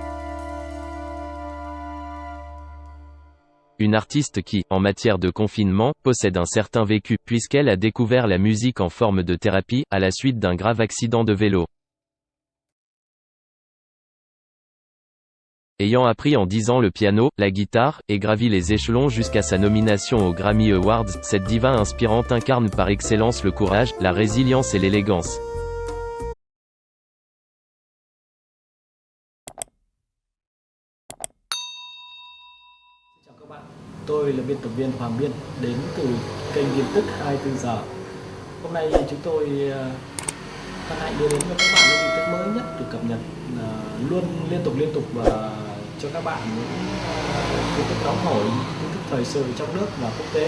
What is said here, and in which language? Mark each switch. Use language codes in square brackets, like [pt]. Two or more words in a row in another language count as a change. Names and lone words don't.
[fr] Une artiste qui, en matière de confinement, possède un certain vécu, puisqu'elle a découvert la musique en forme de thérapie, à la suite d'un grave accident de vélo. Ayant appris en 10 ans le piano, la guitare, et gravi les échelons jusqu'à sa nomination aux Grammy Awards, cette diva inspirante incarne par excellence le courage, la résilience et l'élégance. [vi] Tôi là biên tập viên Hoàng Biên, đến từ kênh tin tức 24 giờ. Hôm nay chúng tôi hân hạnh đưa đến cho các bạn những tin tức mới nhất được cập nhật luôn liên tục và cho các bạn những tin tức nóng hổi, tin tức thời sự trong nước và quốc tế.